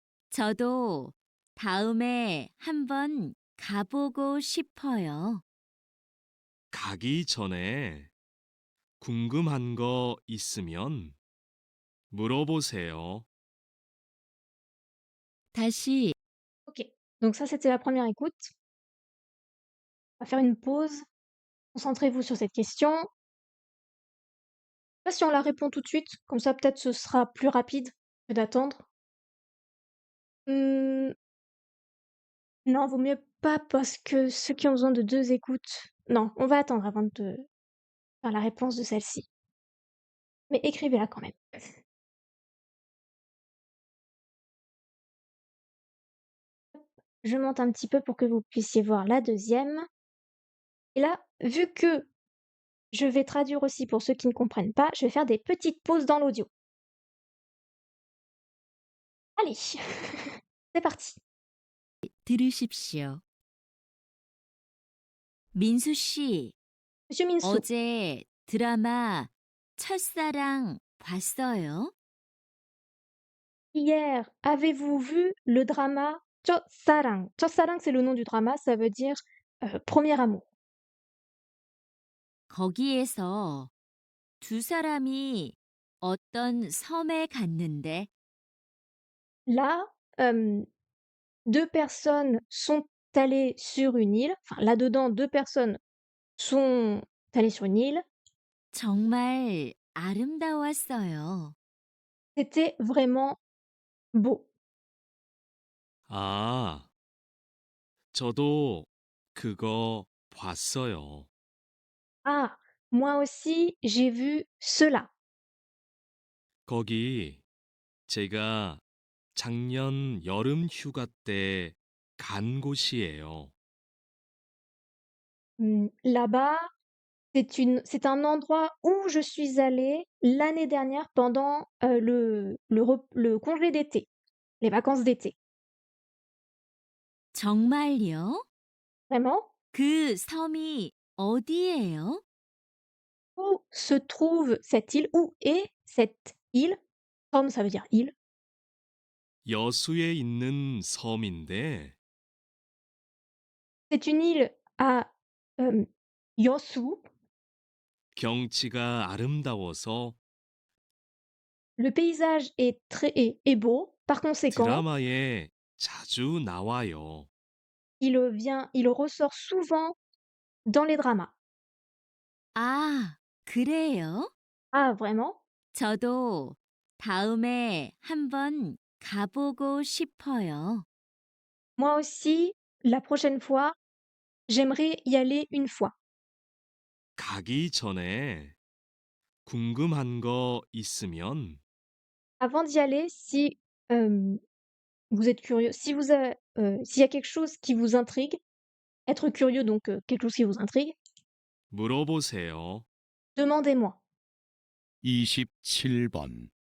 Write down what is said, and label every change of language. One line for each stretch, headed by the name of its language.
Korean: 저도 다음에 한번 가보고 싶어요. 가기 전에 궁금한 거 있으면 물어보세요. 다시
French: OK. Donc ça, c'était la première écoute. On va faire une pause. Concentrez-vous sur cette question. Pas si on la répond tout de suite, comme ça peut-être ce sera plus rapide que d'attendre. Mmh, non, vaut mieux pas parce que ceux qui ont besoin de 2 écoutes non, on va attendre avant de faire la réponse de celle-ci. Mais écrivez-la quand même. Je monte un petit peu pour que vous puissiez voir la deuxième. Et là, vu que Je vais traduire aussi pour ceux qui ne comprennent pas, je vais faire des petites pauses dans l'audio. Allez, c'est parti.
Korean: 들으십시오. 민수 씨,
French: Monsieur Minso,
Korean: 어제 드라마 첫사랑 봤어요?
French: hier, avez-vous vu le drama Chosarang? Chosarang, c'est le nom du drama, ça veut dire premier amour.
Korean: 거기에서 두 사람이 어떤 섬에 갔는데
French: Là, deux personnes sont allées sur une île, enfin là-dedans, deux personnes sont allées sur une île.
Korean: 정말 아름다웠어요.
French: C'était vraiment beau.
Korean: 아, 저도 그거 봤어요.
French: Ah, moi aussi, j'ai vu cela.
Korean: 거기 제가 작년 여름 휴가 때 간 곳이에요.
French: Là-bas, c'est un endroit où je suis allée l'année dernière pendant le congé d'été, les vacances d'été.
Korean: 정말요?
French: Vraiment,
Korean: 그 섬이 어디예요?
French: où se trouve cette île? Où est cette île? Som, ça veut dire île.
Korean: 여수에 있는 섬인데
French: C'est une île à Yosu.
Korean: 경치가 아름다워서
French: Le paysage est beau. Par conséquent,
Korean: 드라마에 자주 나와요.
French: il ressort souvent dans les dramas.
Korean: 아, 그래요?
French: Ah, vraiment?
Korean: 저도 다음에 한번 가보고 싶어요.
French: Moi aussi, la prochaine fois, j'aimerais y aller une fois.
Korean: 가기 전에 궁금한 거 있으면
French: Avant d'y aller, si vous êtes curieux, s'il y a quelque chose qui vous intrigue, être curieux, donc quelque chose qui vous intrigue,
Korean: 물어보세요.
French: demandez-moi.
Korean: 27번.